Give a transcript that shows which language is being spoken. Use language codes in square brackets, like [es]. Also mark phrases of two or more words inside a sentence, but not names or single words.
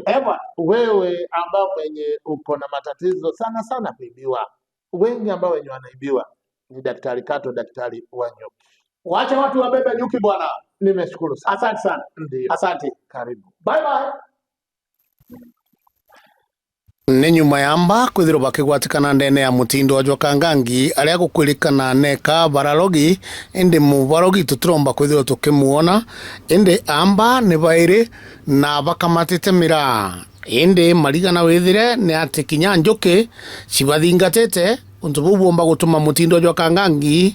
[sw] Wewe ambao mwenye uko na matatizo sana kuibiwa, wengi ambao wenye wanaibiwa ni Daktari Kato, daktari wa nyuki. Wacha watu wabebe nyuki bwana. Nimeshukuru sana. Asante sana. Ndio. Asante. Karibu. [en] Bye bye. [mer] Nĩ nyuma ya amba kwithirwo bakigwatikana ndene ya Mutindo Ajwa Kangangi aria gukwirikana neka bararogi indi mubarogi tutiromba kwithirwo tukimuona indi amba ni bairi na bakamatite mira indi marigana withire ni ati kinya njuki cibathingatite untu bau bomba gutuma Mutindo Ajwa Kangangi